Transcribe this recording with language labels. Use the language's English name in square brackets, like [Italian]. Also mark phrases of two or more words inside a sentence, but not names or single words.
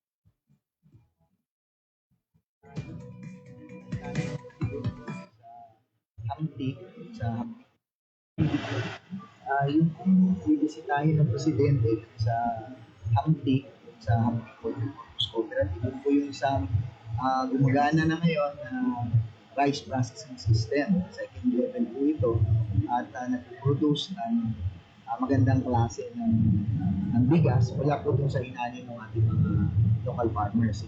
[Filipino] Hamtik sa yung bibisitahin ng presidente sa Hamtik, sa Hamtik Cooperative, yun po yung isang gumagana na ngayon na [English] rice processing system. Second level [Filipino] po ito at nag-produce ng magandang klase ng bigas mula po sa inanin ng ating mga [English] local farmers.